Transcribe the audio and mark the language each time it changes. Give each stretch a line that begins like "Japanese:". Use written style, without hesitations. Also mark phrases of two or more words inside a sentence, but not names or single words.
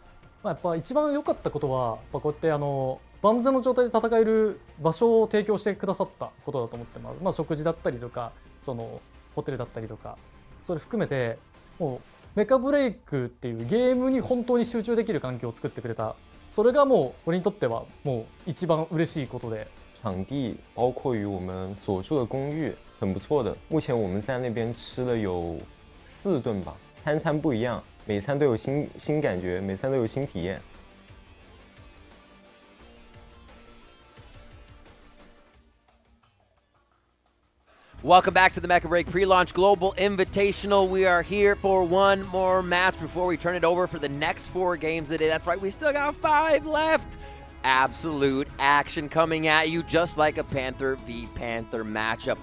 Japanese: やっぱ一番良かったことは、こうやって万全の状態で戦える場所を提供してくださったことだと思ってます。食事だったりとか、そのホテルだったりとか、それ含めてもうメカブレイクっていうゲームに本当に集中できる環境を作ってくれた。それがもう俺にとってはもう一番嬉しいことで。
Chinese: 场地包括于我们所住的公寓很不错的。目前我们在那边吃了有4顿吧，餐餐不一样，每餐都有新感觉，每餐都有新体验。
English: Welcome back to the Mecha Break Pre-Launch Global Invitational. We are here for one more match before we turn it over for the next 4 games of the day. That's right, we still got 5 left. Absolute action coming at you, just like a Panther v Panther matchup.